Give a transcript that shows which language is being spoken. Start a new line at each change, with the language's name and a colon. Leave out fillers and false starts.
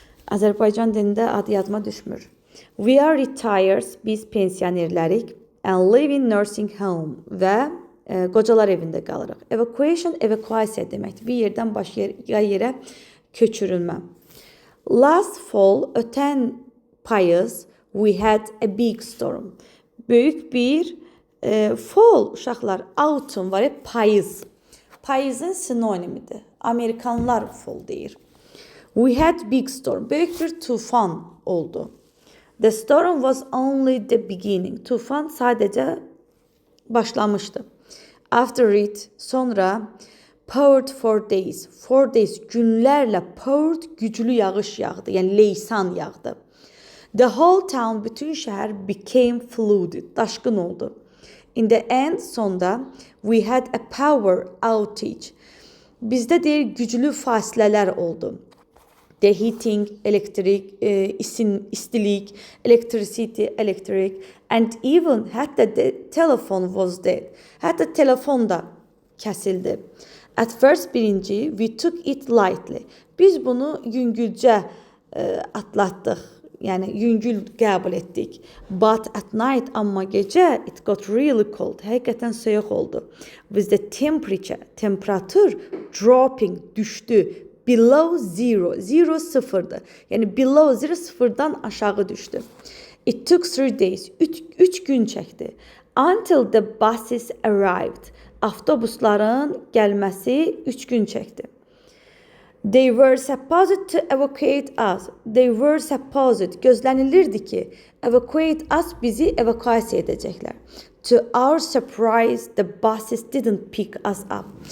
Azerbaijani: Azərbaycan dilində adı yadıma düşmür.
English: We are retired,
Azerbaijani: biz pensionerlərik,
English: and live in nursing home
Azerbaijani: və qocalar evində qalırıq. Evacuation, evakuasiya deməkdir. Bir yerdən başqa yerə köçürülmə.
English: Last fall,
Azerbaijani: ötən payız,
English: we had a big storm.
Azerbaijani: Böyük bir fall, uşaqlar, autumn var ya, payız. Payızın sinonimidir. Amerikanlar fall deyir.
English: We had big storm.
Azerbaijani: Böyük bir tufan oldu.
English: The storm was only the beginning.
Azerbaijani: Tufan sadəcə başlamışdı.
English: After it,
Azerbaijani: sonra
English: poured for days. 4 days,
Azerbaijani: günlərlə
English: poured,
Azerbaijani: güclü yağış yağdı. Yəni leysan yağdı.
English: The whole town,
Azerbaijani: bütün şəhər
English: became flooded.
Azerbaijani: Daşqın oldu.
English: In the end,
Azerbaijani: sonda,
English: we had a power outage.
Azerbaijani: Bizdə deyir, güclü fasilələr oldu.
English: The heating,
Azerbaijani: elektrik, istilik,
English: electricity, electric, and even
Azerbaijani: hətta
English: the telephone was dead.
Azerbaijani: Hətta telefon da kəsildi.
English: At first,
Azerbaijani: birinci,
English: we took it lightly.
Azerbaijani: Biz bunu yüngülcə atlatdıq. Yəni yüngül qəbul etdik.
English: But at night,
Azerbaijani: amma gecə,
English: it got really cold.
Azerbaijani: Həqiqətən soyuq oldu.
English: With the temperature,
Azerbaijani: temperatur
English: dropping,
Azerbaijani: düşdü.
English: Below zero, zero
Azerbaijani: sıfırdır. Yəni
English: below zero,
Azerbaijani: sıfırdan aşağı düşdü.
English: It took 3 days,
Azerbaijani: 3 gün çəkdi.
English: Until the buses arrived.
Azerbaijani: Avtobusların gəlməsi 3 gün çəkdi.
English: They were supposed to evacuate us. They were supposed,
Azerbaijani: gözlənilirdi ki,
English: evacuate us,
Azerbaijani: bizi evakuasiya edəcəklər.
English: To our surprise, the buses didn't pick us up.